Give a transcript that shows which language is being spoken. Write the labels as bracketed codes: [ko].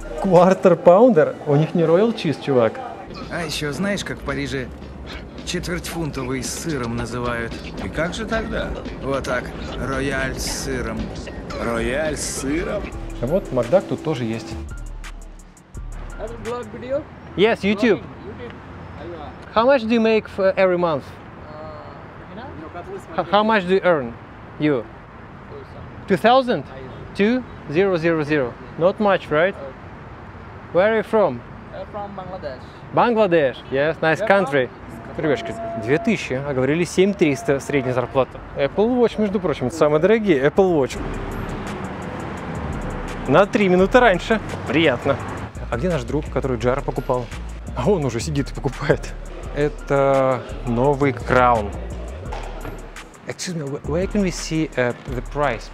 [ru] Квартер Паундер, у них не Royal Cheese, чувак. А еще знаешь, как в Париже четвертьфунтовый с сыром называют? И как же тогда? Вот так, рояль с сыром. Рояль с сыром? А вот Макдак тут тоже есть. [en] Yes, YouTube. How much do you make for every month? How much do you earn? You? 2000? 2000. Not much, right? Where are you from? From Bangladesh. Bangladesh. Yes, nice country. [ru] Ребятки, 2000, а говорили 7300 средняя зарплата. Apple Watch, между прочим, это самые дорогие Apple Watch. На 3 минуты раньше. Приятно. А где наш друг, который Джара покупал? А он уже сидит и покупает. Это новый Crown. [en] Excuse me, where can we see the price?